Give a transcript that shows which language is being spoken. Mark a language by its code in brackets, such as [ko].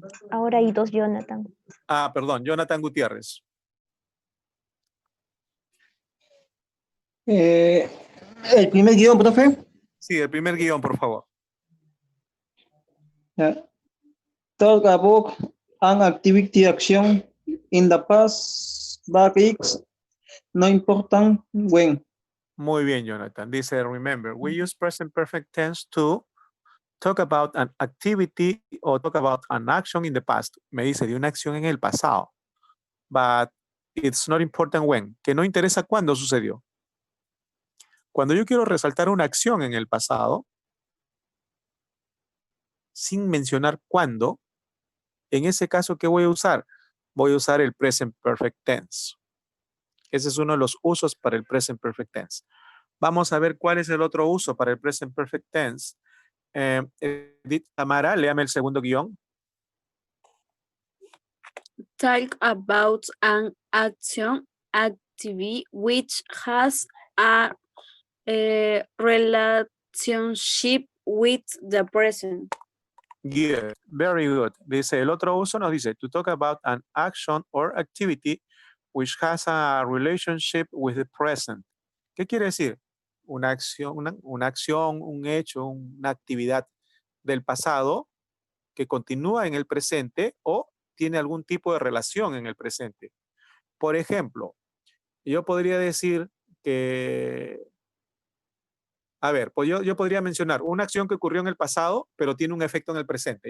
[es] Ahora hay dos Jonathan. Perdón, Jonathan Gutiérrez. El primer guión, profe. Sí, el primer guión, por favor. [en] Talk about an activity action in the past, but it's no important when. [es] Muy bien, Jonathan. [en] Dice, remember, we use present perfect tense to talk about an activity or talk about an action in the past. [es] Me dice de una acción en el pasado. [en] But it's not important when. [es] Que no interesa cuándo sucedió. Cuando yo quiero resaltar una acción en el pasado, sin mencionar cuándo, en ese caso, ¿qué voy a usar? Voy a usar el present perfect tense. Ese es uno de los usos para el present perfect tense. Vamos a ver cuál es el otro uso para el present perfect tense. Edith Tamara, léame el segundo guión. [en] Talk about an action activity which has a relationship with the present. Good, very good. Dice, el otro uso nos dice, to talk about an action or activity which has a relationship with the present. [es] ¿Qué quiere decir? Una acción, un hecho, una actividad del pasado que continúa en el presente o tiene algún tipo de relación en el presente. Por ejemplo, yo podría decir que, a ver, pues yo podría mencionar una acción que ocurrió en el pasado, pero tiene un efecto en el presente.